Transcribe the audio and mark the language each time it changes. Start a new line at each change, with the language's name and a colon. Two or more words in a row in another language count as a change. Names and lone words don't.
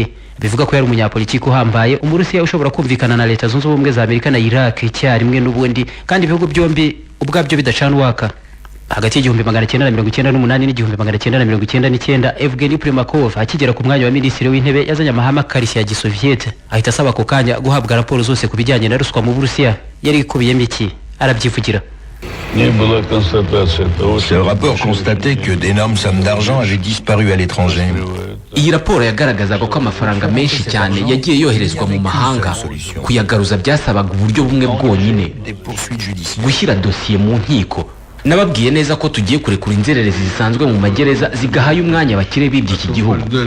Kinyarwanda: Bivuga ko yari umunyapolitiki uhambaye, Umurusiya ushobora kumvikana na Leta Zunze Ubumwe za Amerika na Iraq icyarimwe n'ubundi, kandi ibihugu byombi ubwabyo bidacana uwaka. Hagati y'1998 n'1999 Evgeny Primakov akigera ku mwanya wa minisitiri w'intebe yazanye amahame akarishya ya gisoviete, ahita asaba ako kanya guhabwa raporo zose ku bijyanye na ruswa mu Burusiya. Yari ikubiyemo iki? Arabyivugira.
French: Ce rapport constatait que d'énormes sommes d'argent avaient disparu à l'étranger.
Kinyarwanda: Iyi raporo yagaragazaga ko amafaranga menshi cyane yagiye yoherezwa mu mahanga. Kuyagaruza byasabaga uburyo bumwe bwonyine, gushyira dosiye mu nkiko. Nababwiye neza ko tugiye kurekura inzererezi zisanzwe mu magereza zigahaye umwanya abakire bibye iki gihugu.